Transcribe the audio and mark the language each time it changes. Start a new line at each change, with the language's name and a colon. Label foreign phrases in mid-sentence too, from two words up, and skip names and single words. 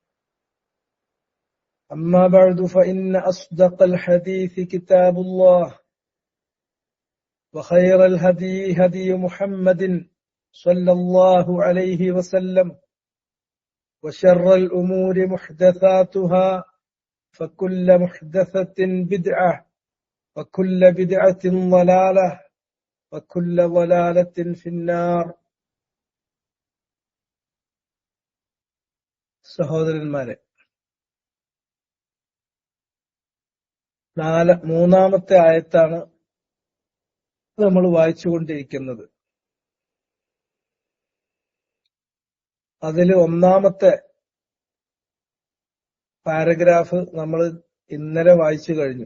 Arabic: أما بعد، فإن أصدق الحديث كتاب الله، وخير الهدي هدي محمد صلى الله عليه وسلم، وشر الأمور محدثاتها، فكل محدثة بدعة وكل بدعة ضلالة وكل ضلالة في النار.
Malayalam: സഹോദരന്മാരെ, മൂന്നാമത്തെ ആയത്താണ് നമ്മൾ വായിച്ചുകൊണ്ടിരിക്കുന്നത്. അതിൽ ഒന്നാമത്തെ പാരഗ്രാഫ് നമ്മൾ ഇന്നലെ വായിച്ചു കഴിഞ്ഞു.